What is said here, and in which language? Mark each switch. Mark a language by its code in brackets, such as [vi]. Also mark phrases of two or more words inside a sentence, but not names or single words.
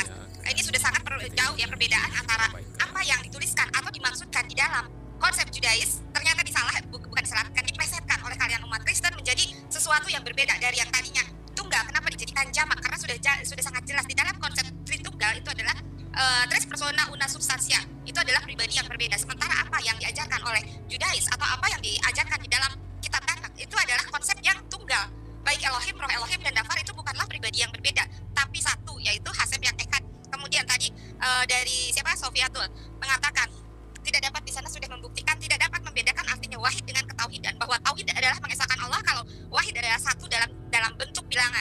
[id] Ini sudah sangat jauh ya perbedaan antara apa yang dituliskan atau dimaksudkan di dalam konsep Judais. Ternyata bukan disalahkan, diplesetkan oleh kalian umat Kristen menjadi sesuatu yang berbeda dari yang tadinya tunggal. Kenapa dijadikan jamak? Karena sudah sangat jelas di dalam konsep Tritunggal itu adalah [la] tres persona una substansia. [id] Itu adalah pribadi yang berbeda. Sementara apa yang diajarkan oleh Judais atau apa yang diajarkan di dalam kitab Tanakh itu adalah konsep yang tunggal. Baik Elohim, Roh Elohim, dan Dafar itu bukanlah pribadi yang berbeda, tapi satu, yaitu Hasem yang ekad. Kemudian tadi dari Sofiatul mengatakan tidak dapat di sana sudah membuktikan tidak dapat membedakan artinya wahid dengan ketauhidan, bahwa tauhid adalah mengesahkan Allah, kalau wahid adalah satu dalam bentuk bilangan.